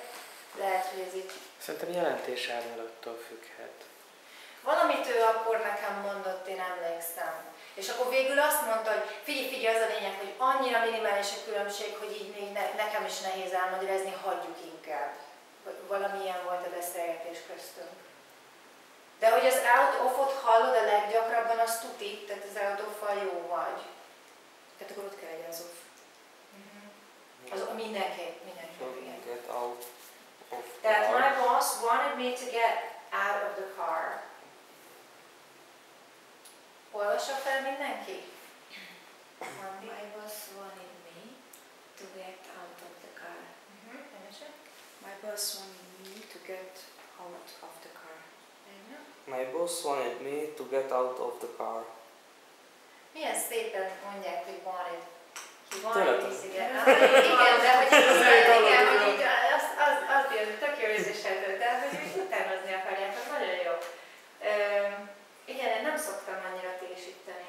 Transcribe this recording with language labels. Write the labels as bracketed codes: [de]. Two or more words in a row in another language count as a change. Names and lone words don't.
[hu] Lehet, hogy ez így... Szerintem jelentéselmélettől függhet. Valamit ő akkor nekem mondott, én emlékszem. És akkor végül azt mondta, hogy figyelj, az a lényeg, hogy annyira minimális a különbség, hogy így még nekem is nehéz elmagyarázni, hagyjuk inkább. Valamilyen volt a beszélgetés köztünk. De hogy az [en] out of-ot [hu] hallod a leggyakrabban, az tuti, tehát az [en] out of-val [hu] jó vagy. Tehát akkor ott kell legyen az off. Az mindenképp, igen. [en] Get out of [hu] Tehát [en] car. my boss wanted me to get out of the car. [hu] Olvassa fel mindenki? [en] My boss wanted me to get out of the car. My boss wanted me to get out of the car. My boss wanted me to get out of the car. [hu] Milyen szépen mondják, hogy wanted. Ki Tényleg? wanted, igen. Igen, de hogy így, az jön, tök jó érzéseltől, de hogy úgy utánozni akarják, az nagyon jó. Igen, én nem szoktam annyira tésíteni.